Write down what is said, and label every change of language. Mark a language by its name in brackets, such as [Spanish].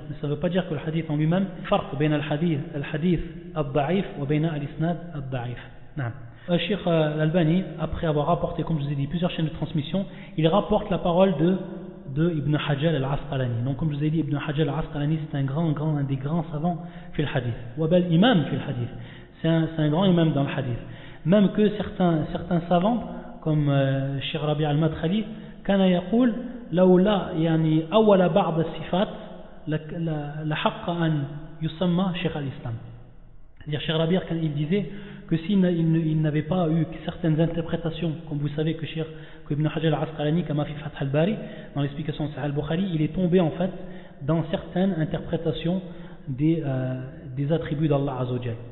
[French] Mais ça ne veut pas dire que le hadith en lui-même, [Arabic] farq bain al-hadith al-Ba'if wa bain al-Isnad al-Ba'if. Naam. [French] Cheikh Al-Albani, après avoir rapporté, comme je vous ai dit, plusieurs chaînes de transmission, il rapporte la parole de Ibn Hajjal al-Asqalani. Donc, comme je vous ai dit, Ibn Hajjal al-Asqalani, c'est un des grands savants fil hadith. [Arabic] Wa bel imam fil hadith. [French] C'est un grand imam dans le hadith. Même que certains savants, comme Cheikh Rabi' al-Madkhali, [Arabic] كان يقول لو لا يعني أول بعض الصفات لحق أن يسمى شيخ الإسلام. [French] C'est-à-dire Cheikh Rabi' quand il disait que s'il n'avait pas eu certaines interprétations, comme vous savez que Ibn Hajar al-Asqalani, comme fi Fath al-Bari, dans l'explication de Sahih al-Bukhari, il est tombé en fait dans certaines interprétations des attributs d'Allah Azza wa Jal.